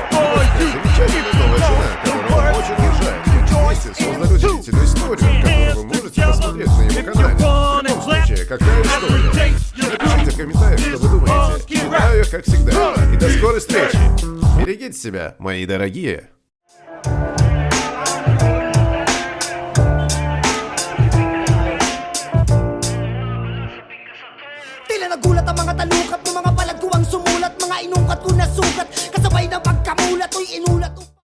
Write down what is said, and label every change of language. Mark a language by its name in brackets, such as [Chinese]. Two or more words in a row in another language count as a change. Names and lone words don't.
[Russian] Замечательная новая жена, которую он очень уважает. Вместе создали удивительную историю, которую вы можете посмотреть на его канале. В любом случае, какая история? Напишите в комментариях, что вы думаете. Читаю их, как всегда. И до скорой встречи. Берегите себя, мои дорогие. [Filipino] Tila nagulat ang mga talukat ng mga palad ko ang sumulat. Mga inungkat ko na sugat, kasabay ng pagkamulat, to'y inulat.